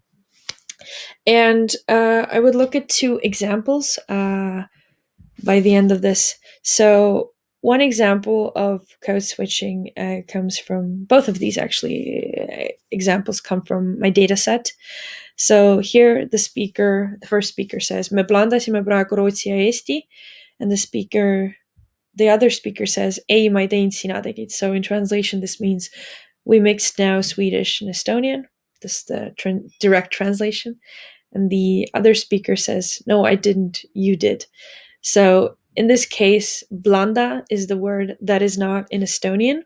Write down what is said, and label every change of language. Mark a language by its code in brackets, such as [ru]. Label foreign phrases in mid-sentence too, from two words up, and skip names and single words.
[en] And I would look at 2 examples by the end of this. So one example of code switching comes from, both of these actually examples come from my data set. So here the first speaker says, [et] me blandasime praegu rootsi ja eesti, [en] and the other speaker says, [et] ei, ma ei teinud, sina tegid. [en] So in translation, this means we mixed now Swedish and Estonian. This is the direct translation. And the other speaker says, no, I didn't, you did. So in this case, blanda is the word that is not in Estonian.